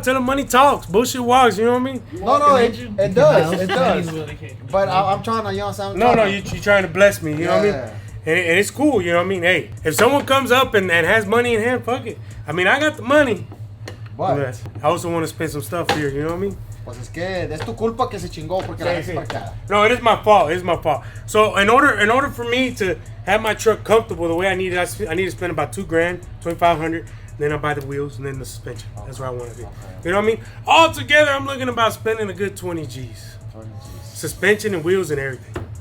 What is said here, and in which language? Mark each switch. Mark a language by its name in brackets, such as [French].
[English] Tell them money talks. Bullshit walks. You know what I mean? No, it does. It does. does. But I'm trying to, you know what I'm saying? No, you trying to bless me. You know what I mean? Yeah. And it's cool. You know what I mean? Hey, if someone comes up and has money in hand, fuck it. I mean, I got the money. But, But I also want to spend some stuff here. You know what I mean? [Spanish] pues es que es tu culpa que se chingó porque la Sí, dejas sí. parqueada. [English] No, it is my fault. It is my fault. So in order for me to have my truck comfortable the way I need it, I need to spend about $2,000, $2,500. Then I buy the wheels and then the suspension. That's where I want to be. You know what I mean? All together, I'm looking about spending a good 20 G's. Suspension and wheels and everything.